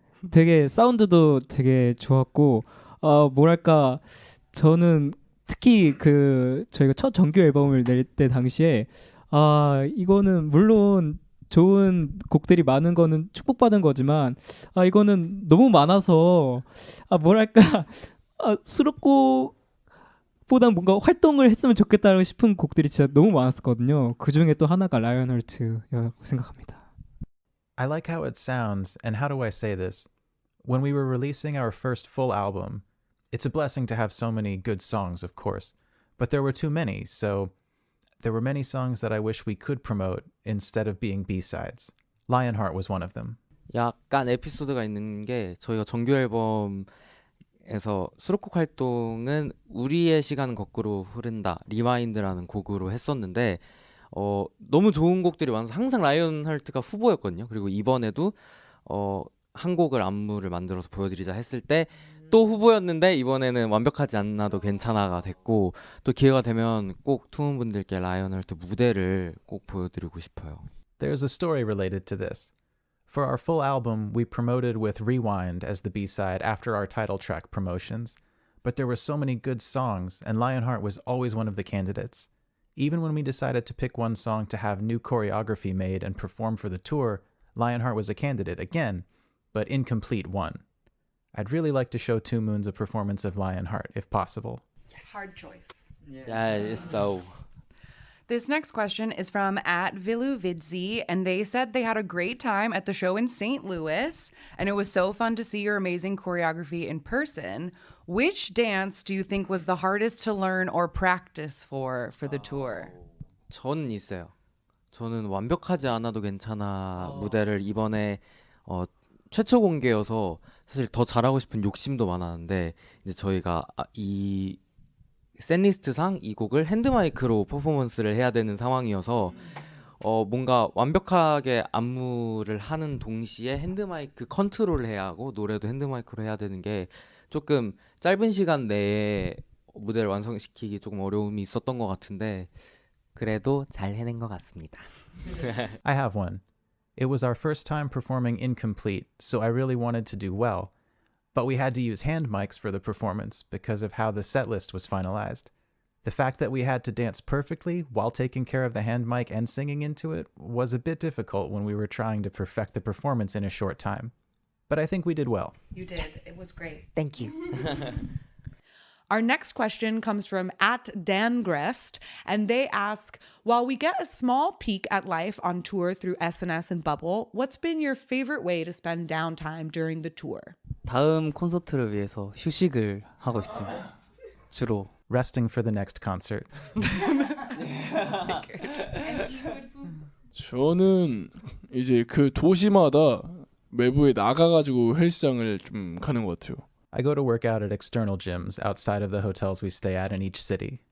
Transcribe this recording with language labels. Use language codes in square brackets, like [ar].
[ko] 되게 사운드도 되게 좋았고 뭐랄까 저는 특히 그 저희가 첫 정규 앨범을 낼 때 당시에 이거는 물론 좋은 곡들이 많은 거는 축복받은 거지만 이거는 너무 많아서 뭐랄까 수록곡보다 뭔가 활동을 했으면 좋겠다고 싶은 곡들이 진짜 너무 많았었거든요. 그 중에 또 하나가 라이언하트라고 생각합니다. [en] I like how it sounds, and how do I say this? When we were releasing our first full album, it's a blessing to have so many good songs, of course, but there were too many, so there were many songs that I wish we could promote instead of being B-sides. Lionheart was one of them. [ko] 약간 에피소드가 있는 게 저희가 정규 앨범에서 수록곡 활동은 우리의 시간은 거꾸로 흐른다 리와인드라는 곡으로 했었는데 너무 좋은 곡들이 많아서 항상 라이언하트가 후보였거든요. 그리고 이번에도 한 곡을 안무를 만들어서 보여드리자 했을 때 또 후보였는데 이번에는 완벽하지 않아도 괜찮아가 됐고 또 기회가 되면 꼭 투문 분들께 라이언하트 무대를 꼭 보여드리고 싶어요. [en] There's a story related to this. For our full album, we promoted with Rewind as the B-side after our title track promotions, but there were so many good songs, and Lionheart was always one of the candidates. Even when we decided to pick one song to have new choreography made and perform for the tour, Lionheart was a candidate again, but incomplete one. I'd really like to show Two Moons a performance of Lionheart, if possible. Hard choice. Yeah, so This next question is from @Viluvidzi, and they said they had a great time at the show in St. Louis, and it was so fun to see your amazing choreography in person. Which dance do you think was the hardest to learn or practice for the tour? [ko] 저는 있어요. 저는 완벽하지 않아도 괜찮아 무대를 이번에 최초 공개여서 사실 더 잘하고 싶은 욕심도 많았는데 이제 저희가 이 셋리스트상 이 곡을 핸드마이크로 퍼포먼스를 해야 되는 상황이어서 뭔가 완벽하게 안무를 하는 동시에 핸드마이크 컨트롤을 해야 하고 노래도 핸드마이크로 해야 되는 게 조금 짧은 시간 내에 무대를 완성시키기 조금 어려움이 있었던 것 같은데 그래도 잘 해낸 것 같습니다. [en] I have one. It was our first time performing incomplete, so I really wanted to do well. But we had to use hand mics for the performance because of how the set list was finalized. The fact that we had to dance perfectly while taking care of the hand mic and singing into it was a bit difficult when we were trying to perfect the performance in a short time. But I think we did well. You did. It was great. Thank you. Our next question comes from @Dangrest, and they ask, while we get a small peek at life on tour through SNS and Bubble, what's been your favorite way to spend downtime during the tour? [ko] 다음 콘서트를 위해서 휴식을 하고 있습니다. 주로. [en] Resting for the next concert. [ko] 저는 이제 그 도시마다 외부에 나가가지고 헬스장을 좀 가는 것 같아요. [en] I go to work out at external gyms outside of the hotels we stay at in each city.